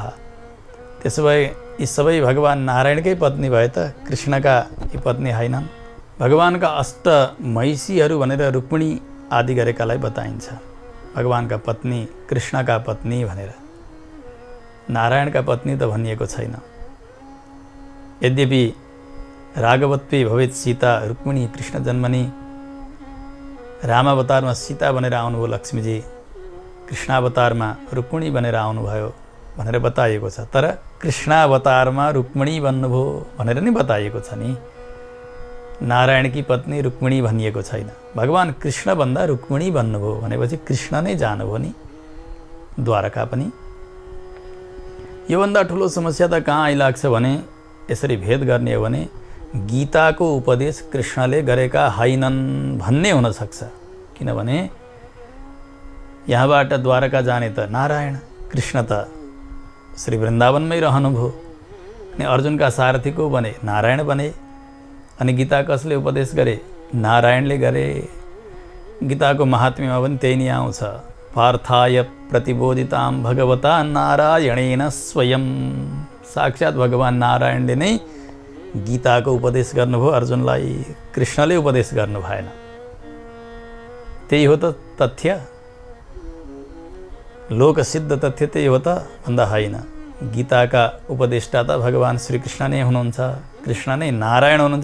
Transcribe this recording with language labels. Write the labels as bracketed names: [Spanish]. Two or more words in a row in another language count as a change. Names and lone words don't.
[Nepali] त्यसो भए यी सबै भगवान नारायणकै पत्नी भए त कृष्णका यी पत्नी होइनन्? भगवानका अष्ट महिषीहरू भनेर रुक्मिणी आदि गरेकालाई बताइन्छ, भगवानका पत्नी, कृष्णका पत्नी भनेर। नारायणका पत्नी त भनिएको छैन। यद्यपि [Sanskrit] राघवत्वे भवेत् सीता रुक्मिणी कृष्ण जन्मनी, [Nepali] रामावतारमा सीता बनेर आउनुभयो लक्ष्मीजी, कृष्णावतारमा रुक्मिणी बनेर आउनुभयो भनेर बताइएको छ। तर कृष्णावतारमा रुक्मिणी बन्नुभयो भनेर नि बताइएको छ नि। नारायणकी पत्नी रुक्मिणी भनिएको छैन। भगवान कृष्ण भन्दा रुक्मिणी बन्नुभयो भनेपछि कृष्ण नै जानुभयो नि द्वारका पनि। योभन्दा ठुलो समस्या त कहाँ आइलाग्छ भने, यसरी भेद गर्ने हो भने गीताको उपदेश कृष्णले गरेका होइनन् भन्ने हुन सक्छ। किनभने यहाँबाट द्वारका जाने त नारायण, कृष्ण त श्री वृन्दावनमै रहनुभयो। अनि अर्जुनका सारथी को बने? नारायण बने। अनि गीता कसले उपदेश गरे? नारायणले गरे। गीताको महात्म्यमा पनि त्यही नै आउँछ, [Sanskrit] पार्थाय प्रतिबोधितां भगवता नारायणेन स्वयं। [Nepali] साक्षात् भगवान नारायणले नै गीताको उपदेश गर्नुभयो अर्जुनलाई, कृष्णले उपदेश गर्नु भएन। त्यही हो त तथ्य, लोकसिद्ध तथ्य त्यही हो त भन्दा होइन। गीताका उपदेष्टा त भगवान श्रीकृष्ण नै हुनुहुन्छ, कृष्ण नै नारायण हुनुहुन्छ।